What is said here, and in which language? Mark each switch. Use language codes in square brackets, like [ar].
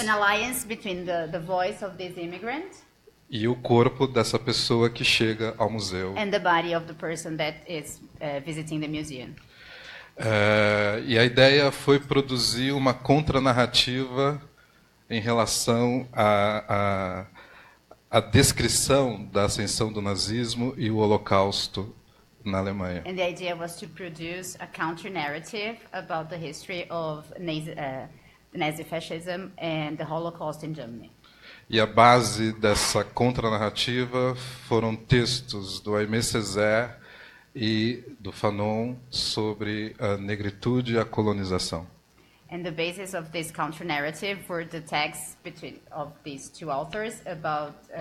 [en] An alliance between the voice of this immigrant [pt] e o corpo dessa pessoa que chega ao museu. [en] and the body of the person that is visiting the museum. [pt] E a ideia foi produzir uma contranarrativa em relação à descrição da ascensão do nazismo e o Holocausto na Alemanha. [en] And the idea was to produce a counter narrative about the history of Nazi fascism and the Holocaust in Germany. [pt] E a base dessa contranarrativa foram textos do Aimé Césaire e do Fanon sobre a negritude e a colonização. [en] And the basis of this counter-narrative were the texts of these two authors about